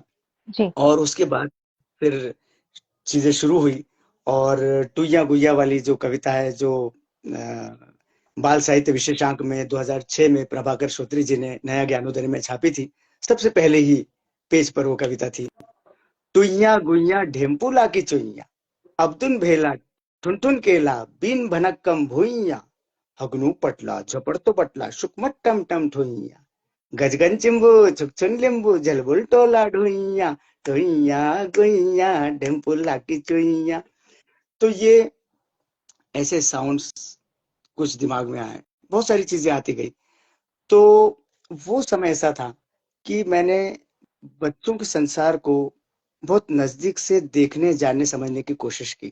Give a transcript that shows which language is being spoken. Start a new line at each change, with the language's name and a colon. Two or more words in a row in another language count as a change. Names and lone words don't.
Hindi: जी। और उसके बाद फिर चीजें शुरू हुई। और टुईया गुइया वाली जो कविता है, जो बाल साहित्य विशेषांक में 2006 में प्रभाकर श्रोत्री जी ने नया ज्ञानोदय में छापी थी, सबसे पहले ही पेज पर वो कविता थी। टुईया गुइया ढेम्पुला की चुईया, अब्दुन भेला ठुनठुन केला, बीन भनक्कम भुइया, हगनू पटला झपड़तो पटला, शुकमट टम टम ठुइया, गजगन चिंबू छुकछुन लिंबू, झलबुल टोला ढुइया, टुईया गुइया ढेम्पुला की चुईया। तो ये ऐसे साउंड्स कुछ दिमाग में आए, बहुत सारी चीजें आती गई। तो वो समय ऐसा था कि मैंने बच्चों के संसार को बहुत नजदीक से देखने, जानने, समझने की कोशिश की